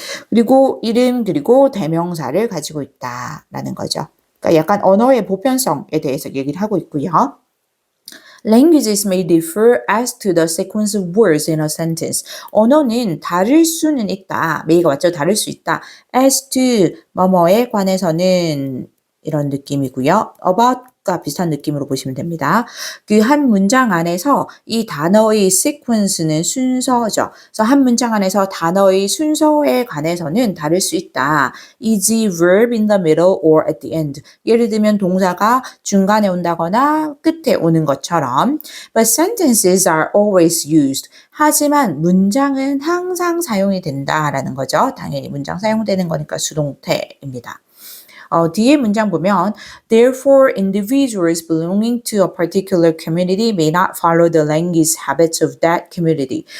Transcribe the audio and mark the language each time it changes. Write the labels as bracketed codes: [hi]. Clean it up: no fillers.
[ko] 그리고 이름 그리고 대명사를 가지고 있다라는 거죠. 그러니까 약간 언어의 보편성에 대해서 얘기를 하고 있고요. [en] Languages may differ as to the sequence of words in a sentence. [ko] 언어는 다를 수는 있다. may가 맞죠? 다를 수 있다. as to 뭐뭐에 관해서는 이런 느낌이고요. about과 비슷한 느낌으로 보시면 됩니다. 그 한 문장 안에서 이 단어의 sequence는 순서죠. 그래서 한 문장 안에서 단어의 순서에 관해서는 다를 수 있다. [en] Is the verb in the middle or at the end? [ko] 예를 들면 동사가 중간에 온다거나 끝에 오는 것처럼 [en] But sentences are always used. [ko] 하지만 문장은 항상 사용이 된다라는 거죠. 당연히 문장 사용되는 거니까 수동태입니다. 뒤에 문장 보면 [en] Therefore, individuals belonging to a particular community may not follow the language habits of that community.